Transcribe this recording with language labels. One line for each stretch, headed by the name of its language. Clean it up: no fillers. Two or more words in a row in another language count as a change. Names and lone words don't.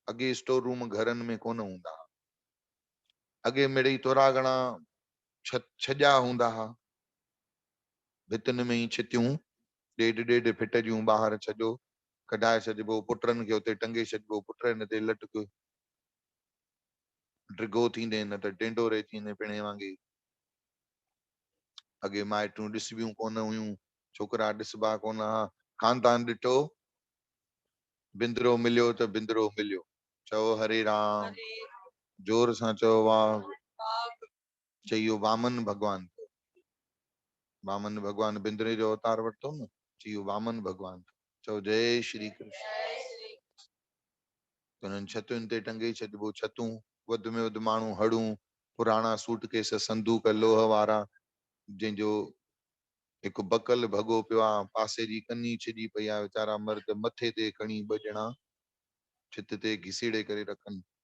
Sindhi: अॻे स्टोर रूम घरनि में कोन हूंदा हुआ। अॻे मिड़ई तोरा घणा छॼा हूंदा हुआ, भितुनि में ई छितियूं 1.5 फीट जूं, ॿाहिरि छॼो कढाए छॾिबो, पुटनि खे उते टंगे छॾिबो, पुट हिन ते लटक ड्रिगो थींदे न त टेंडोरे थींदे पिणे वांगे। अॻे माइटूं ॾिसबियूं कोन हुयूं, छोकिरा ॾिसबा कोन हा। खानदान ॾिठो, बिंदरो मिलियो त बिंदरो मिलियो। चओ हरे राम, जोर सां चओ वाह। चइयो वामन भगवान, वामन भगवान बिंदरे जो अवतार वरितो न, चइयो वामन भगवान। चओ जय श्री कृष्ण। उन्हनि छतुनि ते टंगे छॾिबो, छतूं वधि में वधि माण्हू हड़ूं, पुराणा सूटकेस संदूक लोह वारा, जंहिंजो हिकु बकल भॻो पियो आहे, पासे जी कनी छिॼी पई आहे, वीचारा मर्द मथे ते खणी 2 ॼणा छित ते घिसीड़े करे रखनि।